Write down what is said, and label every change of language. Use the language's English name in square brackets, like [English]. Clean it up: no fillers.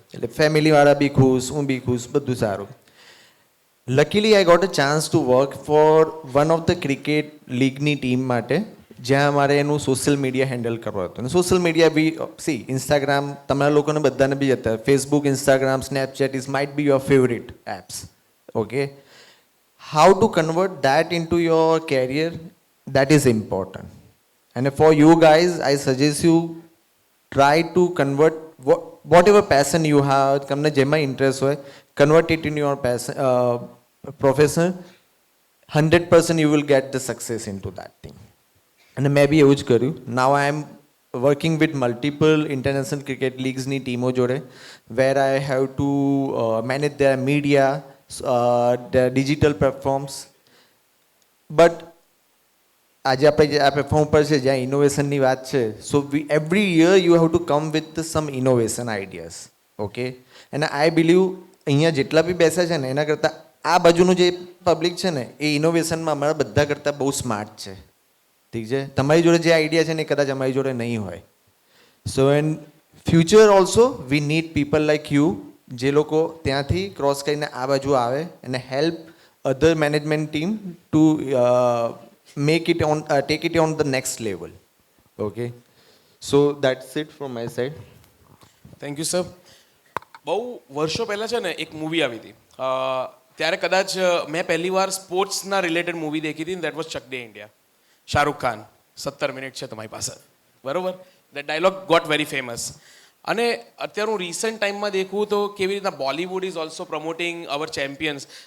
[Gujarati] એટલે ફેમિલીવાળા બી ખુશ, હું બી ખુશ, બધું સારું. [English] luckily I got a chance to work for one of the cricket [Gujarati] લીગની team માટે, જ્યાં મારે એનું સોશિયલ મીડિયા હેન્ડલ કરવું હતું. અને સોશિયલ મીડિયા બી ઇન્સ્ટાગ્રામ તમારા લોકોને બધાને બી હતા, Facebook, Instagram, Snapchat [English] Is might be your favourite apps. Okay, how to convert that in to your career, that is important. And for you guys, I suggest you try to convert whatever passion you have, [Gujarati] તમને જેમાં interest હોય, [English] convert it in your passion, profession. 100% you will get the success into that thing. [Gujarati] અને મેં બી એવું જ કર્યું. [English] Now I am working with multiple international cricket leagues [Gujarati] ની ટીમો જોડે, [English] where I have to manage their media, their digital platforms. But [Gujarati] આજે આપણે જે આ પ્લેટફોર્મ પર છે જ્યાં ઇનોવેશનની વાત છે, [English] So every year you have to come with some innovation ideas. [Gujarati] Okay, અને આઈ બિલીવ અહીંયા જેટલા બી બેસે છે ને એના કરતાં આ બાજુનું જે પબ્લિક છે ને એ ઇનોવેશનમાં અમારા બધા કરતાં બહુ સ્માર્ટ છે. ઠીક છે, તમારી જોડે જે આઈડિયા છે ને એ કદાચ અમારી જોડે નહીં હોય. [English] so an future also we need people like you, [Gujarati] જે લોકો ત્યાંથી ક્રોસ કરીને આ બાજુ આવે અને [English] Help other management team to make it on take it on the next level. Okay, so that's it from my side. Thank you sir. [Gujarati] બહુ વર્ષો પહેલાં છે ને એક મૂવી આવી હતી, ત્યારે કદાચ મેં પહેલી વાર સ્પોર્ટ્સના રિલેટેડ મૂવી દેખી હતી, [English] That was Chak De India. [Gujarati] Shahrukh Khan, 17 minute છે તમારી પાસે, બરોબર? [English] That dialogue got very famous. [Gujarati] અને અત્યારે હું રિસન્ટ ટાઈમમાં દેખું તો કેવી રીતના Bollywood [English] Is also promoting our champions.